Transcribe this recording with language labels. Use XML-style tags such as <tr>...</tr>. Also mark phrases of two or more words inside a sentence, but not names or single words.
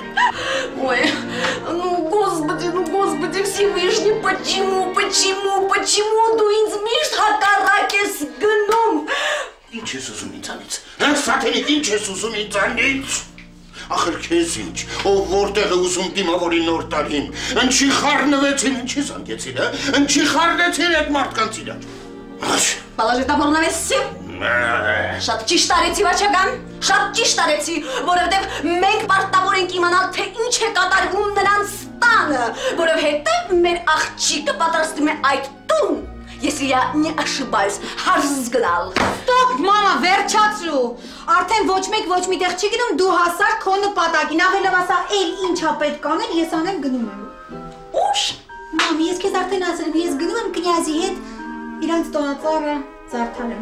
<ru>Ой, господи, Всевышний, почему</ru> <hy>դու ինձ միշտ հակառակ ես գնում։ Ինչ ես ուզում ինձանից, սատենիկ, ինչ ես ուզում ինձանից։ Ախր քեզ ինչ, ով որտեղ է ուզում դիմավորի նոր տարին, ինչի խառնվեցին, ինչի զանգեցին, ինչի խառնեցին այդ մարդկանց իրար։</hy> <ru>Положи топор на весі։</ru> <hy>Շատ ճիշտ արեցի վաճական, շատ ճիշտ արեցի, որովհետև մենք պարտավոր ենք իմանալ, թե ինչ է կատարվում նրանց տանը, որովհետև մեր աղջիկը պատրաստում է այդ տուն,</hy> <ru>если я не ошибаюсь,</ru> <hy>հարս գնալ։ Ստոպ, մամա, վերջացրու։ Արդեն ոչ մեկ ոչ միտեղ չի գնում, դու հասար քո նպատակին, ավելով ասա, էլ ինչա պետք անել, ես անեմ գնում եմ։ Ուշ։ Մամի, ես քեզ արդեն ասել եմ, ես գնում եմ կնյազի հետ իրանց տոնածառը զարդարեմ։</hy>